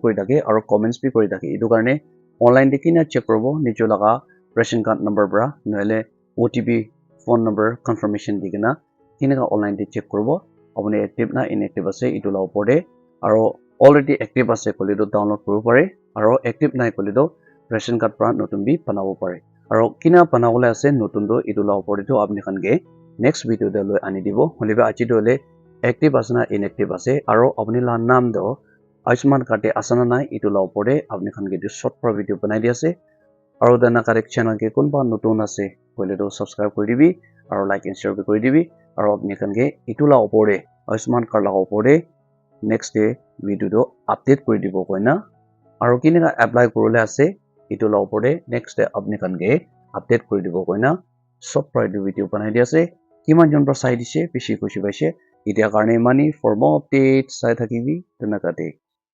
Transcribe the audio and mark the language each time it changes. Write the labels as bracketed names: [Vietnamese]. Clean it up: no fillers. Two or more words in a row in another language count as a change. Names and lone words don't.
[Naga Pidgin] kori thake aro comments bi kori thake etu karne online de kina check koribo nijo laga [English] ration card number [Naga Pidgin] bra noile [English] OTP phone number confirmation [Naga Pidgin] digena kinega online de check koribo apni active na inactive ase etu la opor de aro [English] already active [Naga Pidgin] ase kole do download koribo pare aro active nai kole do [English] ration card [Naga Pidgin] pra notun bi banabo pare aro kina banabole ase notun do etu la opor de to apni khan ke [English] next video [Naga Pidgin] de loi ani dibo holiba achi dole active ase na inactive ase aro apni la naam do Ayushman card te ase na nai etu la opor de apni khan ke short pro video banai dia ase aro dana [English] correct channel [Naga Pidgin] ke kunba notun ase kole do subscribe kori dibi aro [English] like and share [Naga Pidgin] kori dibi aro apni khan ke etu la opor de Ayushman card la opor de [English] next day video [Naga Pidgin] do update kori dibo koina aro kinega apply korole ase etu la opor de [English] next day [Naga Pidgin] apni khan ke update kori dibo koina sob pro video banai dia ase kiman jon pra sai dise bishi khushi paise etia karne mani [English] for more updates [Naga Pidgin] sai thakibi tunakate